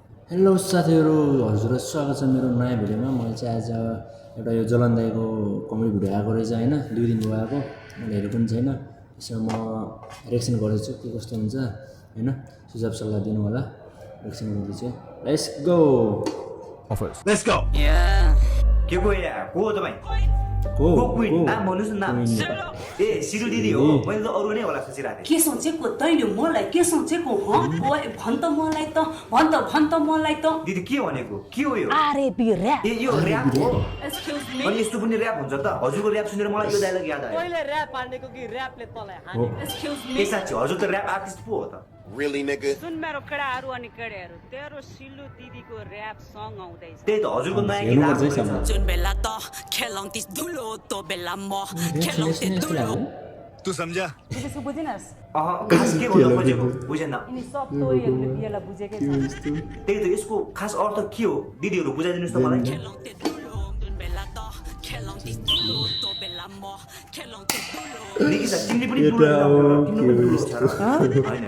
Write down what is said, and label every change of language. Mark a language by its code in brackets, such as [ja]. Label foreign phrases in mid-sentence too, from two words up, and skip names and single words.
[ne] हेलो साथीहरू हजुरलाई स्वागत छ मेरो नयाँ भिडियोमा। मैले चाहिँ आज एउटा यो जलन दाइको कमेडी भिडियो आएको रहेछ होइन, 2 दिन भयो आएको, मैले हेरेको पनि छैन। त्यसमा म रिएक्सन गर्दैछु के कस्तो हुन्छ होइन, सुझाव सल्लाह दिनु होला। रिएक्सन गर्दैछु, [en] let's go Let's go. [ne] के को यार को हो तपाईँ को क्वीन नाम भन्नुहोस् न नाम ए सिरु दिदी हो मैले त अरू नै होला सोचिरहेको के सोचेको तैँले मलाई के सोचेको ओए भन त मलाई त भन त मलाई त थिएँ दिदी के भनेको के हो यो आरएबी र्याप ए यो र्याप हो [en] excuse me [ne] अनि यस्तो पनि र्याप हुन्छ त हजुरको र्याप सुनेर मलाई यो डायलग याद आयो पहिले र्याप हानेको कि र्यापले तँलाई हाने एक्सक्युज के मी साँच्ची हजुर त र्याप आर्टिस्ट पो हो त [en] Really, nigga? [ne] सुन मेरो केडाहरू अनि केडाहरू तेरो सिल्लु दिदीको र्याप सङ आउँदैछ त्यही त हजुरको नयाँ गीत हेर्नुपर्छ आएको है सामु। रहेछ जुन बेला त खेलाउँथिस् धुलो त्यो बेला म खेलाउँथे यस्तो लाग्यो [hi] तू समझा? [ne] त्यसको बुझिनस् खास के भन्नु खोजेको बुझेन यिनी सब तोरीहरूले पिएला बुझेकै छ त्यही त यसको खास अर्थ के हो दिदीहरू बुझाइदिनुहोस् त मलाई खेलाउँथे धुलो जुन बेला त खेलाउँथिस् धुलो त्यो बेला म खेलाउँथे धुलो निकिसा तिमीले पनि ठुलो र्याप तिम्रो पनि ठुलो छ र हैन